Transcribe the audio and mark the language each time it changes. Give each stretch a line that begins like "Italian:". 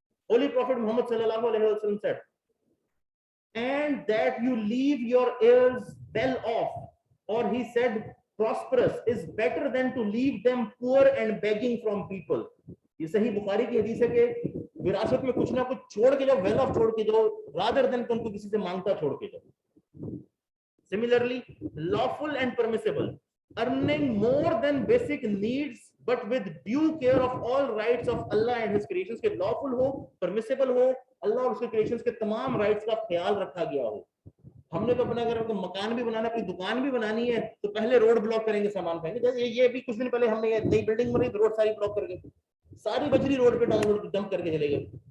English: Holy prophet Muhammad صلی اللہ علیہ وسلم said, and that you leave your heirs well off, or he said prosperous is better than to leave them poor and begging from people.
Urdu: یہ صحیح بخاری کی حدیث ہے کہ وراثت میں کچھ نہ کچھ چھوڑ کے جاؤ, ویل آف چھوڑ کے جاؤ,
English: rather than
Urdu: تم کو کسی سے مانگتا چھوڑ کے جاؤ.
English: Similarly, lawful and permissible, earning more than basic needs but with due care of all rights of Allah and his creations.
Urdu: کہ lawful ہو, permissible ہو, اللہ اور اس کے creations کے تمام رائٹس کا خیال رکھا گیا ہو. ہم نے تو اپنا اگر مکان بھی بنانا, کوئی دکان بھی بنانی ہے تو پہلے روڈ بلاک کریں گے, سامان پھینگیں گے. یہ بھی کچھ دن پہلے ہم نے نئی بلڈنگ بنائی, روڈ ساری بلاک کر کے, ساری بجری روڈ پہ ڈاؤن لوڈ ڈمپ کر کے چلے گئے.